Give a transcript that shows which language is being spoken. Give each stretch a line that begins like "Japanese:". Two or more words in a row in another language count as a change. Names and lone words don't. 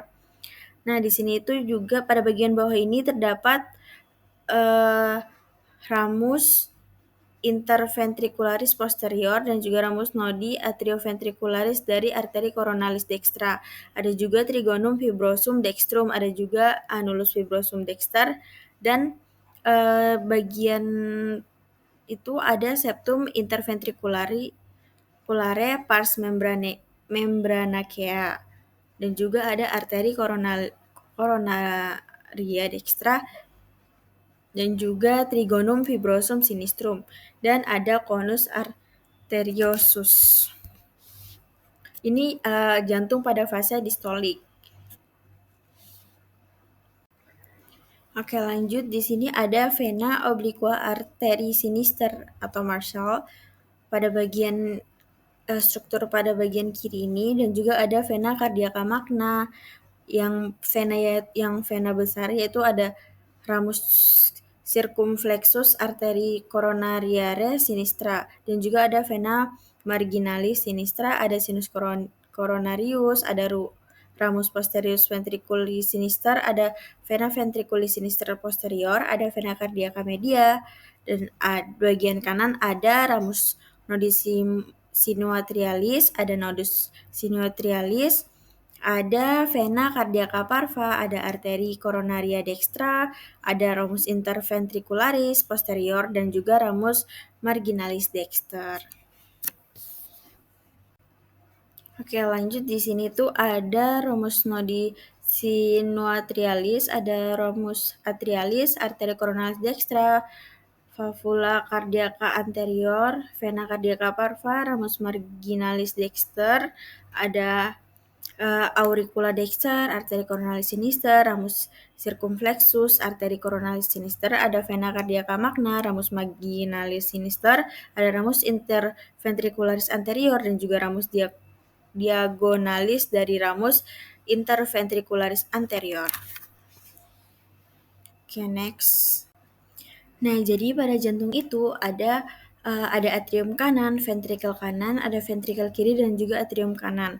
Indonesian: Nah, di sini itu juga pada bagian bawah ini terdapat
Latin: ramus interventricularis posterior
Indonesian: dan juga
Latin: ramus nodi atrioventricularis
Indonesian: dari
Latin: arteri coronalis dextra.
Indonesian: Ada juga
Latin: trigonum fibrosum dextrum,
Indonesian: ada juga
Latin: annulus fibrosum dexter,
Indonesian: dan bagian itu ada
Latin: septum interventriculare pars membranacea,
Indonesian: dan juga ada
Latin: arteri coronaria dextra,
Indonesian: dan juga
Latin: trigonum fibrosum sinistrum,
Indonesian: dan ada
Latin: conus arteriosus.
Indonesian: Ini jantung pada fase distolik. Oke, lanjut. Di sini ada
Latin: vena obliqua arteri sinister
Indonesian: atau Marshall pada bagian struktur pada bagian kiri ini, dan juga ada
Latin: vena cardiaca magna. Yang vena
Indonesian: besar yaitu ada
Latin: ramus circumflexus arteri coronariare sinistra,
Indonesian: dan juga ada
Latin: vena marginalis sinistra, ada sinus coronarius, ada ramus posterius ventriculi sinister, ada vena ventriculi sinister posterior, ada vena cardiaca media,
Indonesian: dan bagian kanan ada
Latin: ramus nodus sinuatrialis, ada nodus sinuatrialis, ada vena cardiaca parva, ada arteri coronaria dextra, ada ramus interventricularis posterior,
Indonesian: dan juga
Latin: ramus marginalis dexter.
Indonesian: Oke, lanjut. Di sini tuh ada
Latin: ramus nodi sinuatrialis, ada ramus atrialis, arteri coronalis dextra, valvula cardiaca anterior, vena cardiaca parva, ramus marginalis dexter, ada auricula dexter, arteri coronalis sinister, ramus circumflexus, arteri coronalis sinister, ada vena cardiaca magna, ramus marginalis sinister, ada ramus interventricularis anterior,
Indonesian: dan juga
Latin: ramus diagonalis dari ramus interventricularis anterior.
Indonesian: Oke, next. Nah, jadi pada jantung itu ada atrium kanan, ventrikel kanan, ada ventrikel kiri, dan juga atrium kanan.